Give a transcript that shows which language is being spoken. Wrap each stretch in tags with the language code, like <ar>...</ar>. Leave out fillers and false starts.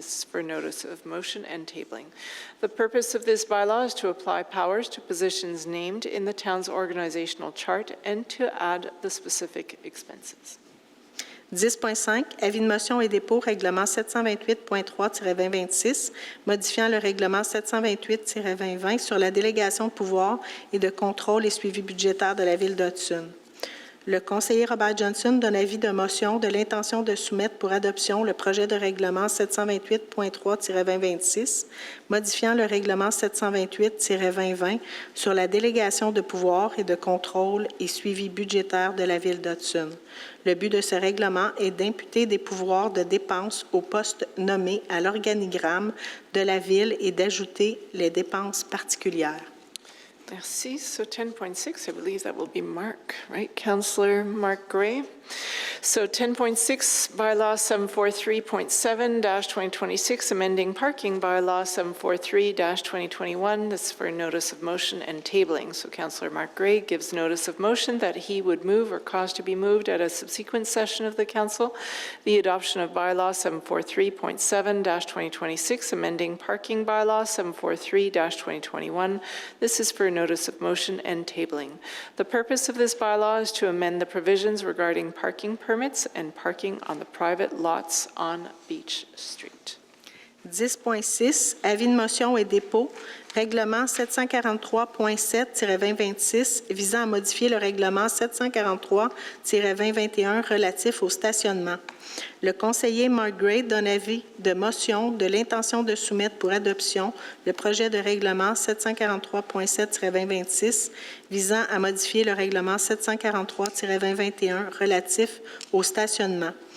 <en>This is for notice of motion and tabling. The purpose of this bylaw is to apply powers to positions named in the town's organizational chart and to add the specific expenses.</en> <fr>10.5, avis de motion et dépôt, règlement 728.3-2026, modifiant le règlement 728-2020 sur la délégation de pouvoir et de contrôle et suivi budgétaire de la Ville d'Hudson. Le conseiller Robert Johnson donne avis de motion de l'intention de soumettre pour adoption le projet de règlement 728.3-2026, modifiant le règlement 728-2020 sur la délégation de pouvoir et de contrôle et suivi budgétaire de la Ville d'Hudson. Le but de ce règlement est d'imputer des pouvoirs de dépenses aux postes nommés à l'organigramme de la Ville et d'ajouter les dépenses particulières. Merci.</fr> <en>So 10.6, I believe that will be Mark, right? Councillor Mark Gray. So 10.6, bylaw 743.7-2026, amending parking bylaw 743-2021. This is for notice of motion and tabling. So Councillor Mark Gray gives notice of motion that he would move or cause to be moved at a subsequent session of the council the adoption of bylaw 743.7-2026, amending parking bylaw 743-2021. This is for notice of motion and tabling. The purpose of this bylaw is to amend the provisions regarding parking permits and parking on the private lots on Beach Street.</en> <fr>10.6, avis de motion et dépôt, règlement 743.7-2026 visant à modifier le règlement 743-2021 relatif au stationnement. Le conseiller Mark Gray donne avis de motion de l'intention de soumettre pour adoption le projet de règlement 743.7-2026 visant à modifier le règlement 743-2021 relatif au stationnement.</fr>